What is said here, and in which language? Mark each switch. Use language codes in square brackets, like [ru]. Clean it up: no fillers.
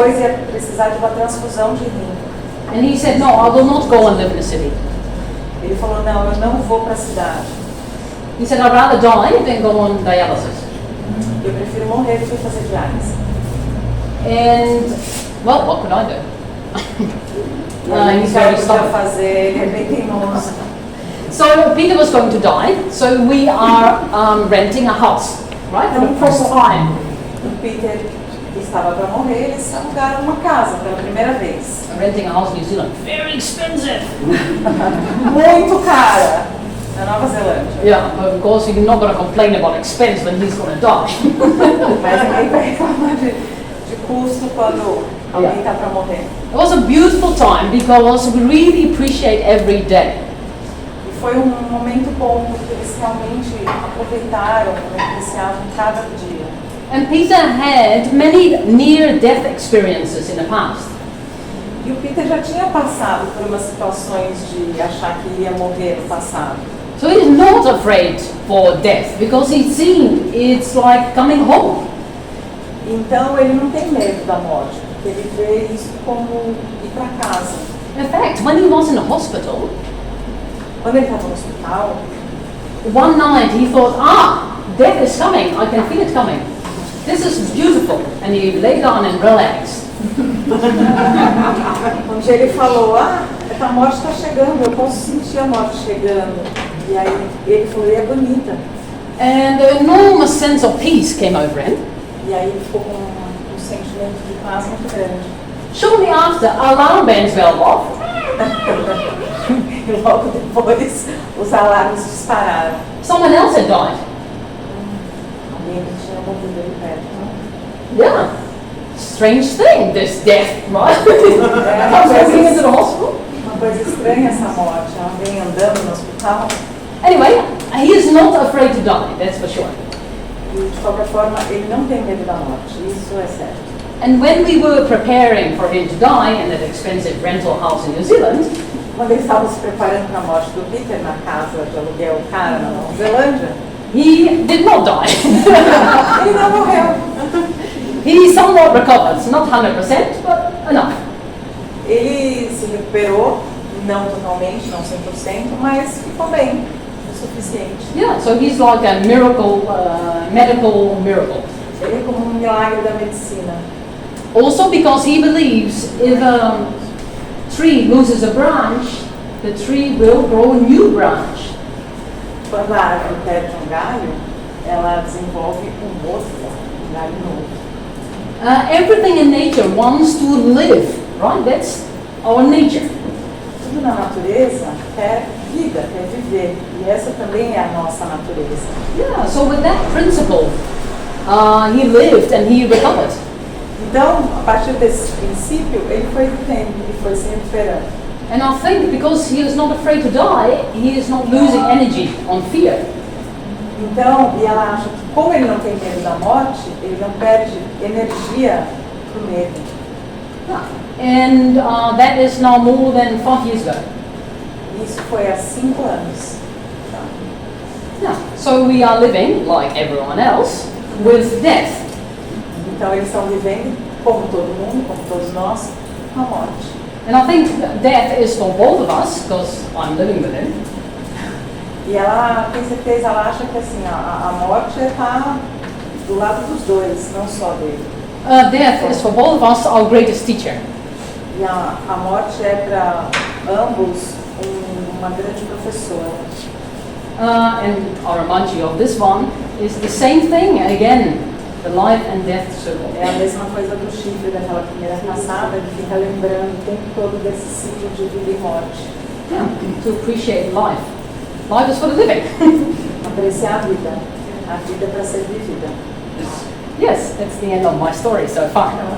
[pt] Depois ia precisar de uma transfusão de rim. [en] And he said, no, I will not go and live in a city. [pt] Ele falou, não, eu não vou para a cidade. [en] He said, I'd rather die than go on dialysis. [pt] Eu prefiro morrer do que fazer diálise. [en] And, well, what could I do? [pt] E aí, [en] He's [pt] o que eu [en] very [pt] podia [en] stubborn. [pt] fazer, ele é bem teimoso. [en] So Peter was going to die, so we are renting a house, right? For the first time. [pt] O Peter estava para morrer, eles alugaram uma casa pela primeira vez. [en] Renting a house in New Zealand. Very expensive. [pt] Muito cara, na Nova Zelândia. [en] Yeah, but of course you're not going to complain about expense when he's going to die. [pt] Mas ninguém vai reclamar de custo quando alguém está para morrer. [en] It was a beautiful time because we really appreciate every day. [pt] E foi um momento bom, porque eles realmente aproveitaram, apreciavam cada dia. [en] And Peter had many near-death experiences in the past. [pt] E o Peter já tinha passado por umas situações de achar que ia morrer no passado. [en] So he's not afraid for death because he's seen it's like coming home. [pt] Então ele não tem medo da morte, porque ele vê isso como ir para casa. [en] In fact, when he was in the hospital, [pt] Quando ele estava no hospital, [en] one night he thought, death is coming, I can feel it coming. This is beautiful. And he lay down and relaxed. [pt] um dia ele falou, a morte está chegando, eu posso sentir a morte chegando. E aí ele falou, é bonita. [en] And an enormous sense of peace came over him. [pt] E aí ele ficou com um sentimento de paz muito grande. [en] Shortly after, alarm bells went off. [pt] E logo depois os alarmes dispararam. [en] Someone else had died. [pt] Alguém que tinha morrido ali perto. [en] Yeah. Strange thing, this death, right? Comes walking into the hospital. [pt] Uma coisa estranha essa morte, alguém andando no hospital. [en] Anyway, he is not afraid to die, that's for sure. [pt] E de qualquer forma, ele não tem medo da morte, isso é certo. [en] And when we were preparing for him to die in that expensive rental house in New Zealand, [pt] Quando eles estavam se preparando para a morte do Peter na casa de aluguel cara na Nova Zelândia, [en] he did not die. [pt] ele não morreu. [en] He somewhat recovered, not 100%, but enough. [pt] Ele se recuperou, não totalmente, não 100%, mas ficou bem, o suficiente. [en] Yeah, so he's like a miracle, medical miracle. [pt] Ele é como um milagre da medicina. [en] Also because he believes if a tree loses a branch, the tree will grow a new branch. [pt] Quando a árvore perde um galho, ela desenvolve um outro galho novo. [en] Everything in nature wants to live, right? That's our nature. [pt] Tudo na natureza quer vida, quer viver. E essa também é a nossa natureza. [en] Yeah, so with that principle, he lived and he recovered. [pt] Então, a partir desse princípio, ele foi vivendo, ele foi se recuperando. [en] And I think because he is not afraid to die, he is not losing energy on fear. [pt] Então, e ela acha que como ele não tem medo da morte, ele não perde energia pro medo. [en] And that is now more than 5 years ago. [pt] Isso foi há 5 anos. [en] Yeah. So we are living, like everyone else, with death. [pt] Então, eles estão vivendo, como todo mundo, como todos nós, com a morte. [en] And I think death is for both of us, because I'm living with him. [pt] E ela tem certeza, ela acha que assim, a morte está do lado dos dois, não só dele. [en] Death is for both of us our greatest teacher. [pt] E a morte é para ambos uma grande professora. [en] And I'll remind you of this one, is the same thing again, the life and death circle. [pt] É a mesma coisa do chifre daquela primeira caçada, que fica lembrando o tempo todo desse ciclo de vida e morte. [en] Yeah, to appreciate life. Life is for the living. [pt] Apreciar a vida é para ser vivida. [en] Yes, that's the end of my story so far.